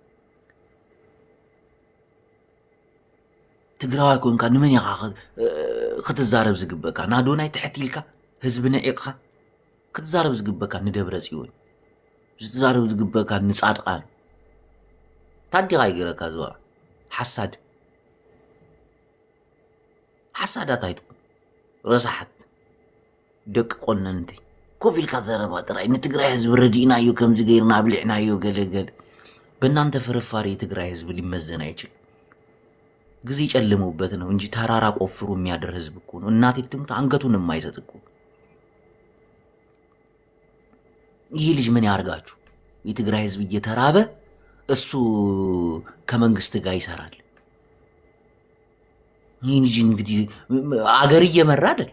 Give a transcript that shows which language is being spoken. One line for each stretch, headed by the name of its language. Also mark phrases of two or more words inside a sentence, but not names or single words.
Tigrinya: ትግራዋይ ኮንካ ንመን ኢኻ ክትዛረብ ዝግበካ ናዶናይ ትሕቲልካ ህዝቢ ንዒቕካ ክትዛረብ ዝግበካ ንደብረ ጽዮን ዝዛረብ ዝግበካ ንጻድቃን ታዲኻ ይገረካ ዝዋ ሓሳዳት ኣይትኩም ረሳሓት ደቂ ቆነንቲ ኮፍ ኢልካ ዘረባ ጥራይ ንትግራይ ህዝቢ ረዲእናዮ ከምዚ ገይርና አብሊዕናዮ ገለገለ
Amharic: በእናንተ ፍርፋሪ የትግራይ ህዝብ ሊመዘን አይችልም። ጊዜ ጨልመውበት ነው እንጂ ተራራ ቆፍሩ የሚያደር ህዝብ እኮ ነው። እናቴ ትሙት አንገቱን የማይሰጥ እኮ። ይሄ ልጅ ምን ያርጋችሁ? የትግራይ ህዝብ እየተራበ እሱ ከመንግስት ጋር ይሰራል። ይህ ልጅ እንግዲህ አገር እየመራ አይደል?